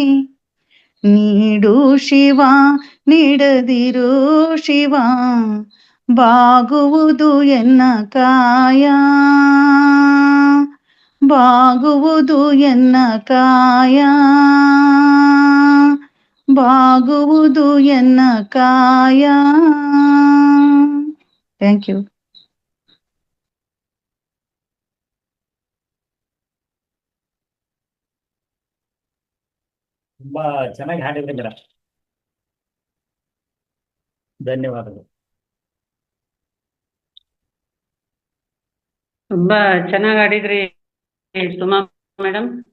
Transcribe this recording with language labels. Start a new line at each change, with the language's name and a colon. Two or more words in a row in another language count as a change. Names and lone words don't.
Kannada: ನೀಡು ಶಿವ ನೀಡದಿರು ಶಿವ ಬಾಗುವುದು ಎನ್ನ ಕಾಯ, ಬಾಗುವುದು ಎನ್ನ ಕಾಯ, ಬಾಗುವುದು ಎನ್ನ ಕಾಯ.
English: thank you.
Kannada: ತುಂಬಾ ಚೆನ್ನಾಗಿ ಹಾಡಿದ್ರಿ ಮೇಡಮ್, ಧನ್ಯವಾದಗಳು. ತುಂಬಾ ಚೆನ್ನಾಗಿ ಆಡಿದ್ರಿ ಸುಮಾ ಮೇಡಮ್.